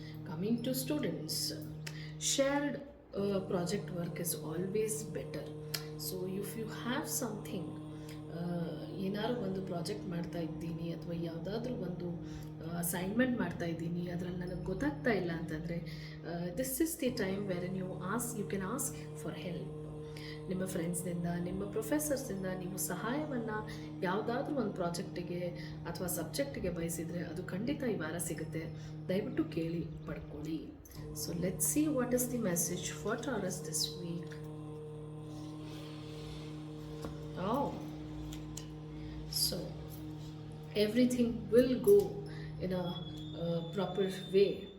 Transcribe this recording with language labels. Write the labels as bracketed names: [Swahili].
[English] Coming to students, shared project work is always better. So if you have something [Kannada] ಏನಾದ್ರು ಒಂದು project ಮಾಡ್ತಾ ಇದ್ದೀನಿ ಅಥವಾ ಯಾವುದಾದ್ರೂ ಒಂದು ಅಸೈನ್ಮೆಂಟ್ ಮಾಡ್ತಾ ಇದ್ದೀನಿ, ಅದರಲ್ಲಿ ನನಗೆ ಗೊತ್ತಾಗ್ತಾ ಇಲ್ಲ ಅಂತಂದರೆ [English] This is the time where you can ask for help. [Kannada] ನಿಮ್ಮ ಫ್ರೆಂಡ್ಸ್ನಿಂದ, ನಿಮ್ಮ ಪ್ರೊಫೆಸರ್ಸಿಂದ ನೀವು ಸಹಾಯವನ್ನು ಯಾವುದಾದ್ರೂ ಒಂದು ಪ್ರಾಜೆಕ್ಟಿಗೆ ಅಥವಾ ಸಬ್ಜೆಕ್ಟಿಗೆ ಬಯಸಿದರೆ ಅದು ಖಂಡಿತ ಈ ವಾರ ಸಿಗುತ್ತೆ. ದಯವಿಟ್ಟು ಕೇಳಿ ಪಡ್ಕೊಳ್ಳಿ. [English] So let's see what is the message for Taurus this week. So everything will go in a proper way.